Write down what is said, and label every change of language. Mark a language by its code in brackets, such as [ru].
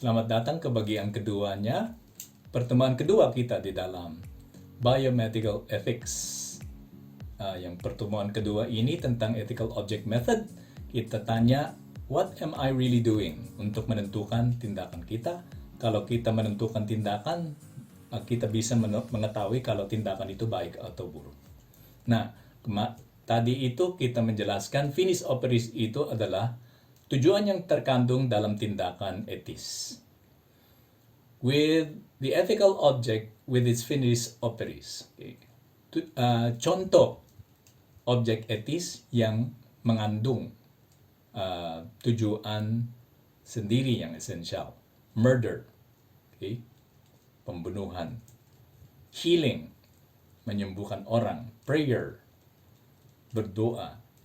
[id] Selamat datang ke bagian keduanya, pertemuan kedua kita di dalam Biomedical Ethics. Yang pertemuan kedua ini tentang Ethical Object Method. Kita tanya, [en] what am I really doing? [id] Untuk menentukan tindakan kita. Kalau kita menentukan tindakan, kita bisa mengetahui kalau tindakan itu baik atau buruk. Nah, tadi itu kita menjelaskan finis operis itu adalah tujuan yang terkandung dalam tindakan etis. [en] With the ethical object with its finis operis. Okay. [id] Contoh objek etis yang mengandung tujuan sendiri yang esensial. [en] Murder, okay. [id] Pembunuhan. Healing, menyembuhkan orang. Prayer, berdoa.